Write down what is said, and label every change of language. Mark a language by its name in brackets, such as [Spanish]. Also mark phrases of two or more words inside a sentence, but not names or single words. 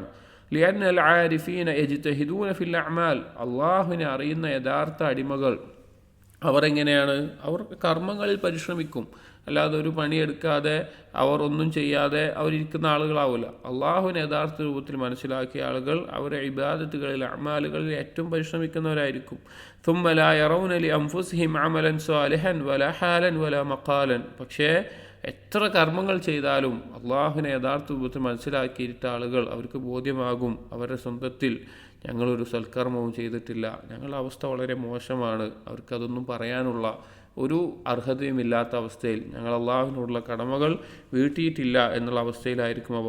[Arabic] لأن العارفين يجتهدون في الأعمال, [Malayalam] അള്ളാഹുവിനെ അറിയുന്ന യഥാർത്ഥ അടിമകൾ അവർ എങ്ങനെയാണ്? അവർ കർമ്മങ്ങളിൽ പരിശ്രമിക്കും, അല്ലാതെ ഒരു പണിയെടുക്കാതെ അവർ ഒന്നും ചെയ്യാതെ അവരിയ്ക്കുന്ന ആളുകളാവില്ല. അള്ളാഹുവിനെ യഥാർത്ഥ രൂപത്തിൽ മനസ്സിലാക്കിയ ആളുകൾ അവരെ ഇബാദത്തുകളിൽ അഅമാലുകളിൽ ഏറ്റവും പരിശ്രമിക്കുന്നവരായിരിക്കും. [Arabic] ثم لا يرون لأنفسهم عملا صالحا ولا حالا ولا مقالا, [Malayalam] പക്ഷേ എത്ര കർമ്മങ്ങൾ ചെയ്താലും അള്ളാഹുവിനെ യഥാർത്ഥ രൂപത്തിൽ മനസ്സിലാക്കിയിട്ട ആളുകൾ അവർക്ക് ബോധ്യമാകും അവരുടെ സ്വന്തത്തിൽ ഞങ്ങളൊരു സൽക്കർമ്മവും ചെയ്തിട്ടില്ല, ഞങ്ങളുടെ അവസ്ഥ വളരെ മോശമാണ്, അവർക്കതൊന്നും പറയാനുള്ള ഒരു അർഹതയുമില്ലാത്ത അവസ്ഥയിൽ, ഞങ്ങൾ അള്ളാഹുവിനോടുള്ള കടമകൾ വീട്ടിയിട്ടില്ല എന്നുള്ള അവസ്ഥയിലായിരിക്കും അവർ.